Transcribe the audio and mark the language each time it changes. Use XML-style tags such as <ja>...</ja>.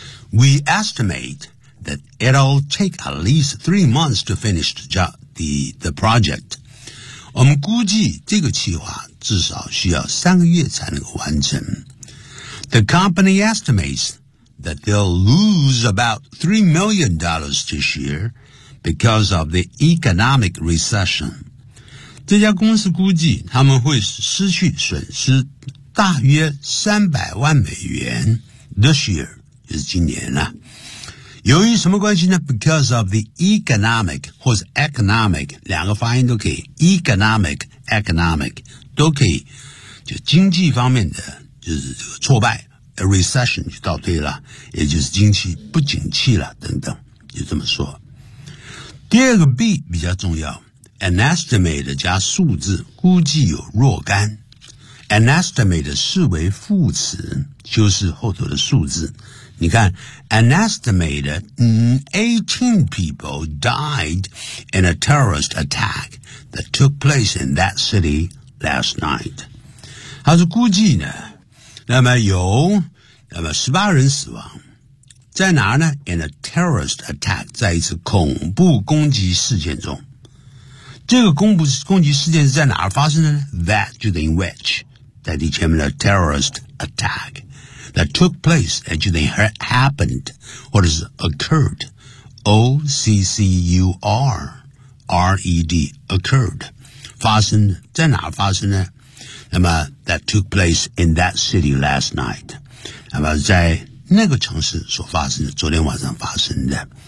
<en>We estimate that it'll take at least 3 months to finish the project.</en> <zh>我们估计这个企划至少需要3个月才能够完成。</zh> <en>The company estimates that they'll lose about $3 million this year because of the economic recession.</en> <zh>这家公司估计他们会失去损失大约$3,000,000</zh> <en>this year,</en> <zh>就是今年了。由于什么关系呢 ?</zh> <en>Because of the economic,</en> <zh>或是 economic, 两个发音都可以 ,economic, economic, 都可以就经济方面的就是这个挫败 ,</zh> <en>a recession</en> <zh>就倒退了，也就是经济不景气了等等，就这么说。第二个 B 比较重要。An estimate 加数字估计有若干。 An estimate 视为副词修饰后头的数字。你看</zh> <en>,an estimate 18 people died in a terrorist attack that took place in that city last night.</en> <zh>他说估计呢那么18人死亡。在哪呢 ?</zh> <en>In a terrorist attack,</en> <zh>在一次恐怖攻击事件中。这个攻击事件是在哪儿发生的呢 ?That 就等于 which, 在第前面的 terrorist attack,</zh> <en>that took place,</en> <zh>就等于 happened, 或者是 occurred, O-C-C-U-R-R-E-D, occurred, 发生在哪儿发生呢那么</zh> <en>that took place in that city last night,</en> <zh>那么在那个城市所发生的昨天晚上发生的。</zh>